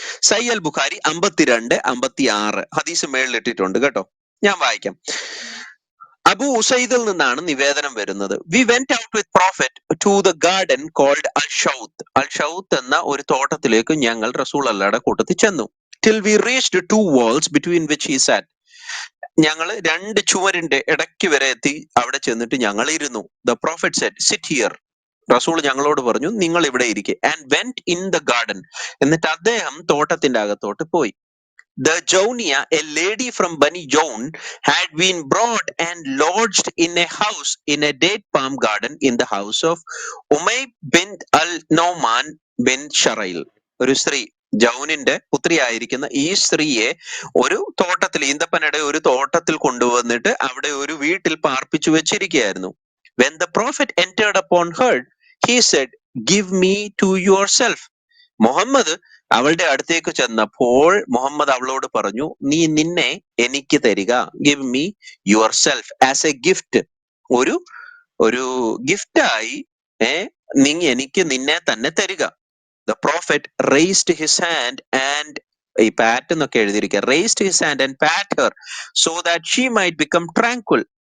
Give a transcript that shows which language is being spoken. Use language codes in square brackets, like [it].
[ml] സയ്യൽ ബുഖാരി 52-56 ഹദീസ് മേളിൽ ഇട്ടിട്ടുണ്ട് കേട്ടോ. ഞാൻ വായിക്കാം. അബു ഉസൈദിൽ നിന്നാണ് നിവേദനം വരുന്നത്. [en] We went out with prophet to the garden called al Shawt. [ml] അൽ ഷൗത്ത് എന്ന ഒരു തോട്ടത്തിലേക്ക് ഞങ്ങൾ റസൂൽ അല്ലാഹുടെ കൂട്ടത്തിൽ ചെന്നു. [en] Till we reached 2 walls between which he sat. [ml] ഞങ്ങൾ 2 ചുവരിന്റെ ഇടയ്ക്ക് വരെ എത്തി. അവിടെ ചെന്നിട്ട് ഞങ്ങൾ ഇരുന്നു. [en] The prophet said, sit here. [ml] റസൂൾ ഞങ്ങളോട് പറഞ്ഞു, നിങ്ങൾ ഇവിടെ ഇരിക്കെ. [en] And went in the garden. [ml] എന്നിട്ട് അദ്ദേഹം തോട്ടത്തിന്റെ അകത്തോട്ട് പോയി. [en] The Jaunia, a lady from Bani Jaun, had been brought and lodged in a house in a date palm garden in the house of Umay bint al-Nauman bin Sharail. [ml] ഒരു സ്ത്രീ, ജൗനിന്റെ പുത്രിയായിരിക്കുന്ന ഈ സ്ത്രീയെ ഒരു തോട്ടത്തിൽ, ഈന്തപ്പനയുടെ ഒരു തോട്ടത്തിൽ കൊണ്ടുവന്നിട്ട് അവിടെ ഒരു വീട്ടിൽ പാർപ്പിച്ചു വെച്ചിരിക്കുകയായിരുന്നു. [en] When the prophet entered upon her, he said, give me to yourself. [ml] Muhammad അവളുടെ അടുത്തേക്ക് ചെന്നപ്പോൾ മുഹമ്മദ് അവളോട് പറഞ്ഞു, നീ നിന്നെ എനിക്ക് തരിക. [en] Give me yourself as a gift. [ml] ഒരു ഗിഫ്റ്റായി നീ എനിക്ക് നിന്നെ തന്നെ തരിക. [en] the prophet raised his hand and, [ml] ഈ പാറ്റ് എന്നൊക്കെ എഴുതിയിരിക്കുക, [en] Raised his hand and pat her so that she might become tranquil.